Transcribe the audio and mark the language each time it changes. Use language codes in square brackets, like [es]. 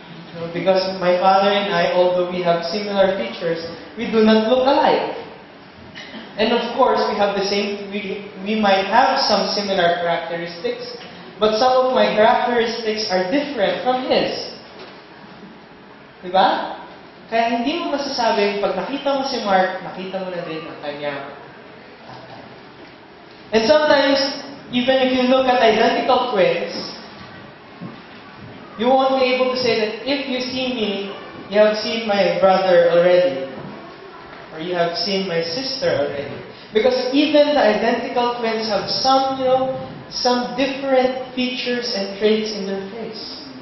[en] You know, because my Father and I, although we have similar features, we do not look alike. And of course, we have the same, we might have some similar characteristics, but some of my characteristics are different from His. [tl] Diba? Kaya hindi mo masasabing, pag nakita mo si Mark, nakita mo na din ang kanyang tatay. [en] And sometimes, even if you look at identical twins, you won't be able to say that if you see me, you have seen my brother already. Or you have seen my sister already. Because even the identical twins have some different features and traits in their face.